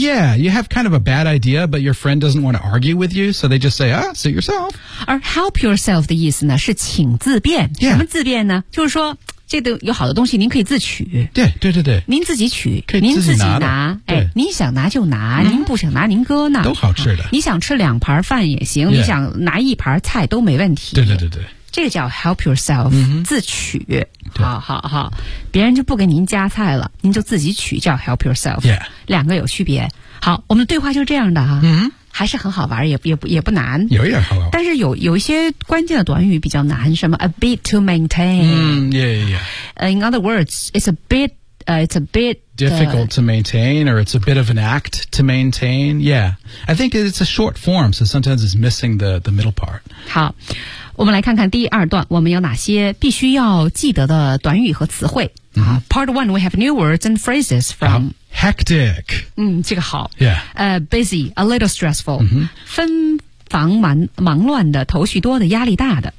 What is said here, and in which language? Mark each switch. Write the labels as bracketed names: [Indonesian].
[English] yeah you have kind of a bad idea but your friend doesn't want to argue with you so they just say ah suit yourself [Chinese] 而 [English] help yourself [Chinese] 的意思呢是请自便、 [English] yeah. [Chinese] 什么自便呢就是说这个有好的东西您可以自取对对对对您自己取可以自己拿您自己拿哎，您想拿就拿、嗯、您不想拿您搁那都好吃的、啊、你想吃两盘饭也行、 [English] yeah. [Chinese] 你想拿一盘菜都没问题对对对对这个叫 [English] help yourself、 mm-hmm. [Chinese] 自取好好好别人就不给您加菜了您就自己取叫 [English] help yourself、 yeah. [Chinese] 两个有区别好我们的对话就这样的哈、 mm-hmm. 还是很好玩也不难有一点好玩但是有一些关键的短语比较难什么 [English] a bit to maintain、 mm-hmm. yeah, yeah. In other words it's a bit difficult to maintain or it's a bit of an act to maintain yeah I think it's a short form so sometimes it's missing the middle part [Chinese] 好我们来看看第二段我们有哪些必须要记得的短语和词汇、 mm-hmm. [English] Part one, we have new words and phrases from Hectic [Chinese] 嗯，这个好 [English] Yeah. Busy, a little stressful、 mm-hmm. [Chinese] 纷繁忙乱的头绪多的压力大的